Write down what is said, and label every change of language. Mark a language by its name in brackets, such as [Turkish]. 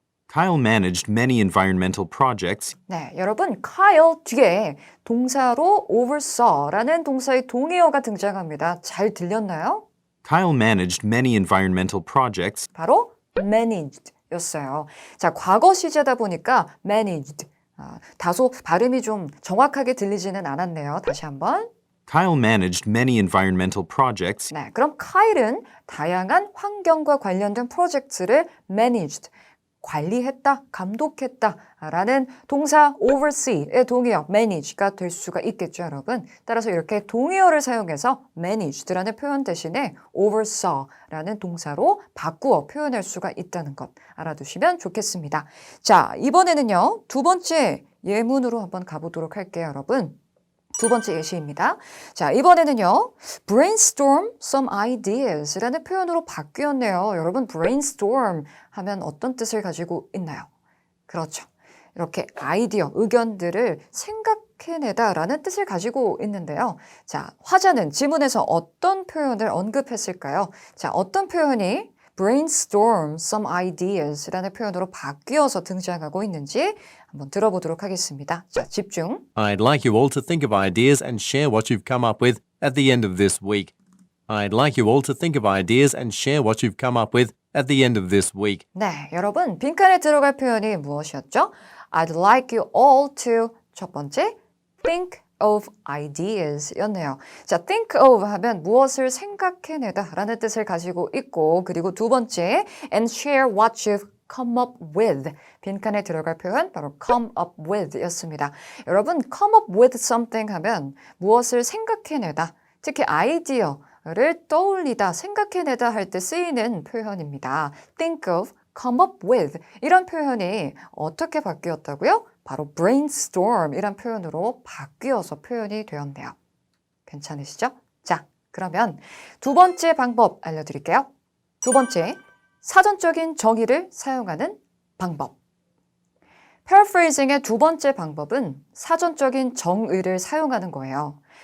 [English] Kyle managed many environmental projects. [Korean] 네, 여러분, Kyle 뒤에 동사로 oversaw라는 동사의 동의어가 등장합니다. 잘 들렸나요? [English] Kyle managed many environmental projects. [Korean] 바로 managed 였어요. 자, 과거 시제다 보니까 managed. 다소 발음이 좀 정확하게 들리지는 않았네요. 다시 한번. [English] Kyle managed many environmental projects. [Korean] 네, 그럼 카일은 다양한 환경과 관련된 프로젝트를 managed, 관리했다, 감독했다 라는 동사 oversee의 동의어 manage가 될 수가 있겠죠, 여러분. 따라서 이렇게 동의어를 사용해서 managed라는 표현 대신에 oversaw라는 동사로 바꾸어 표현할 수가 있다는 것 알아두시면 좋겠습니다. 자, 이번에는요, 두 번째 예문으로 한번 가보도록 할게요, 여러분. 두 번째 예시입니다. 자, 이번에는요, [English] brainstorm some ideas [Korean] 라는 표현으로 바뀌었네요. 여러분, brainstorm 하면 어떤 뜻을 가지고 있나요? 그렇죠. 이렇게 아이디어, 의견들을 생각해내다라는 뜻을 가지고 있는데요. 자, 화자는 지문에서 어떤 표현을 언급했을까요? 자, 어떤 표현이 [English] brainstorm some ideas [Korean] 라는 표현으로 바뀌어서 등장하고 있는지 한번 들어보도록 하겠습니다. 자, 집중. [English] I'd like you all to think of ideas and share what you've come up with at the end of this week. I'd like you all to think of ideas and share what you've come up with at the end of this week. [Korean] 네, 여러분 빈칸에 들어갈 표현이 무엇이었죠? [English] I'd like you all to [Korean] 첫 번째 [English] think of ideas [Korean] 였네요. 자, [English] think of [Korean] 하면 무엇을 생각해내다 라는 뜻을 가지고 있고 그리고 두 번째 [English] and share what you've come up with [Korean] 빈칸에 들어갈 표현 바로 [English] come up with [Korean] 였습니다. 여러분 [English] come up with something [Korean] 하면 무엇을 생각해내다 특히 아이디어를 떠올리다 생각해내다 할 때 쓰이는 표현입니다. [English] think of, come up with [Korean] 이런 표현이 어떻게 바뀌었다고요? 바로 brainstorm 이란 표현으로 바뀌어서 표현이 되었네요. 괜찮으시죠? 자, 그러면 두 번째 방법 알려드릴게요. 두 번째, 사전적인 정의를 사용하는 방법. paraphrasing의 두 번째 방법은 사전적인 정의를 사용하는 거예요.